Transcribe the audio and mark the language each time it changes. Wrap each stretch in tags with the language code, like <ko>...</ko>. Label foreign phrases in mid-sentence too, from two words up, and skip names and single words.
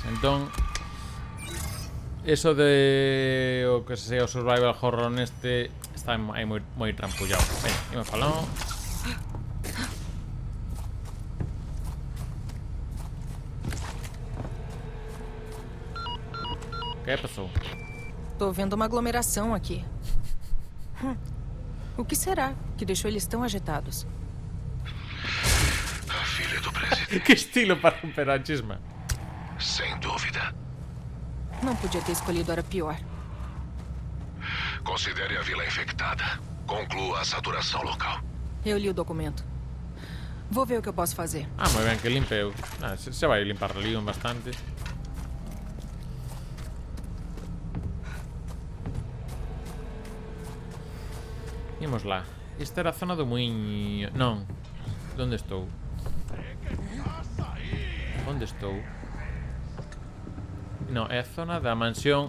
<gl>Entón, eso de o que sea o survival horror neste está aí moi trampullado. Ben, imos falando. Que pasou?</gl> <pt>Tô vendo uma aglomeração aqui. O que será que deixou eles tão agitados? A filha do presidente. Que estilo para romper a chisma. Sem dúvida. Não podia ter escolhido a hora pior. Considere a vila infectada. Conclua a saturação local. Eu li o documento. Vou ver o que eu posso fazer. Ah,</pt> <gl>moi ben, que limpe eu.</gl> <pt>Se vai limpar Leon bastante.</pt> <gl>Imos lá. Esta era a zona do muiño. Non. Onde estou? Onde estou? Non, é a zona da mansión.</gl>